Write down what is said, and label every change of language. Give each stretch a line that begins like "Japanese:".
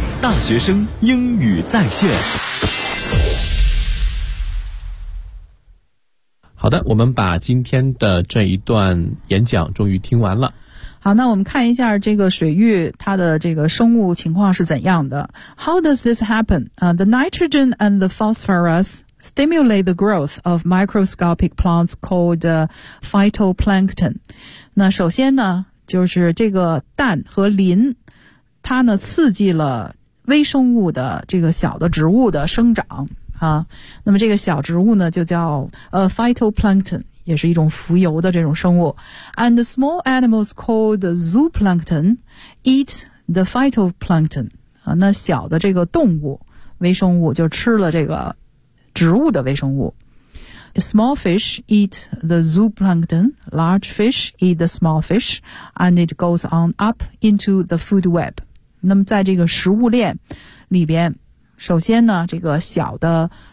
Chinese: 大学生英语在线。好的，我们把今天的这一段演讲终于听完了。好，那我们看一下这个水域它的这个生物情况是怎样的。
English: How does this happen? The nitrogen and the phosphorus stimulate the growth of microscopic plants called phytoplankton.
Chinese: 那首先呢，就是这个氮和磷，它呢刺激了微生物的这个小的植物的生长啊。那么这个小植物呢就叫phytoplankton。也是一种浮游的这种生物
English: and the small animals called zooplankton eat the phytoplankton、
Chinese: 啊、那小的这个动物微生物就吃了这个植物的微生物
English: small fish eat the zooplankton large fish eat the small fish and it goes on up into the food web
Chinese: 那么在这个食物链里边首先呢这个小的